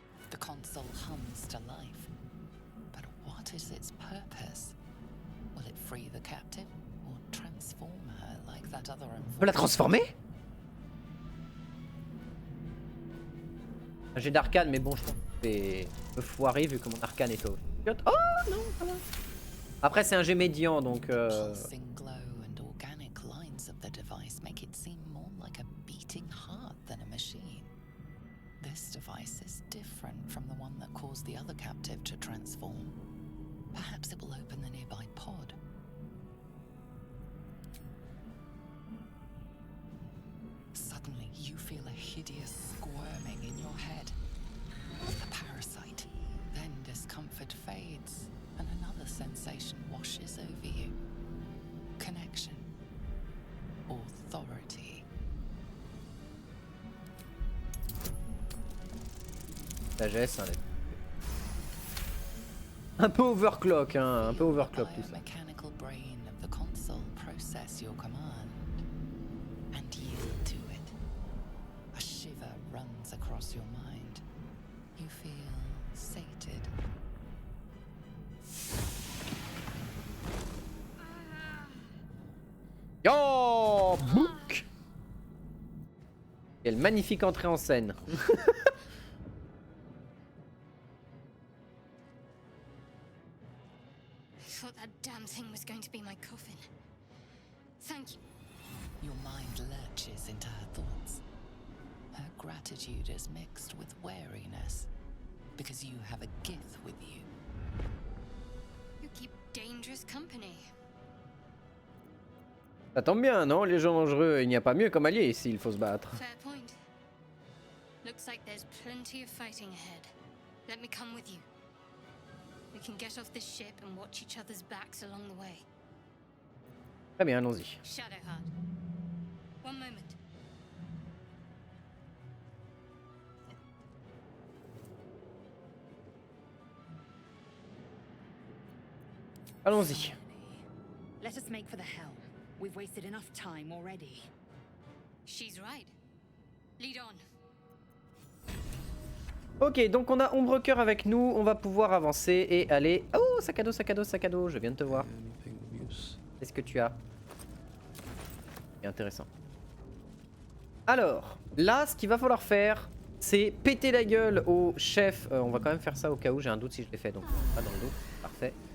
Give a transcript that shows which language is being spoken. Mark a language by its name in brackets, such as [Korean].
[English] The console hums to life. But what is its purpose? Will it free the captive or transform her like that other [French] On peut la transformer? J'ai d'arcane, mais bon, je pense que c'est un peu foiré vu que mon arcane est au... Oh non, ça va. Après, c'est un jet médian, donc... [English] pulsing glow and organic lines of the device make it seem more like a beating heart than a machine. This device is different from the one that caused the other captive to transform. Perhaps it will open the nearby pod. Suddenly, you feel a hideous squirming in your head. A parasite. Then discomfort fades, and another sensation washes over you. Connection. Authority. [French] Sagesse, hein, un peu overclock, hein, un peu overclock tout ça. [English] Mechanical brain of the console process your command and yield to it. A shiver runs across your mind. You feel sated. Yo, book. [French] Quelle magnifique entrée en scène. [English] I thought that damn thing was going to be my coffin. Thank you. Your mind lurches into her thoughts. Her gratitude is mixed with wariness, because you have a Gith with you. You keep dangerous company. [French] Ça tombe bien, non? Les gens dangereux, il n'y a pas mieux comme allié s'il faut se battre. [English] Fair point. Looks like there's plenty of fighting ahead. Let me come with you. We can get off this ship and watch each other's backs along the way. [French] Très bien, allons-y. [English] Shadowheart. One moment. [French] Allons-y. [English] Let us make for the helm. We've wasted enough time already. She's right. Lead on. [French] Ok, donc on a Ombrecoeur avec nous, on va pouvoir avancer et aller... Oh, sac à dos, sac à dos, sac à dos, je viens de te voir. [English] Anything of use? [French] Qu'est-ce que tu as? C'est intéressant. Alors, là, ce qu'il va falloir faire, c'est péter la gueule au chef. On va quand même faire ça au cas où, j'ai un doute si je l'ai fait, donc pas dans le dos. Parfait.